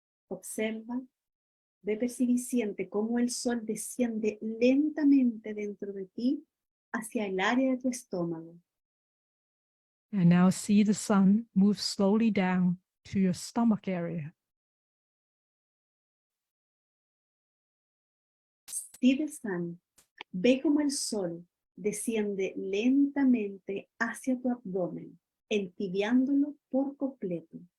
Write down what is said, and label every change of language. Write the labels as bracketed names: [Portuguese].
[Spanish] Observa, ve, percibe y siente cómo el sol desciende lentamente dentro de ti hacia el área de tu estómago. [English] And now see the sun move slowly down to your stomach area. See the sun, [Spanish] ve cómo el sol desciende lentamente hacia tu abdomen, entibiándolo por completo.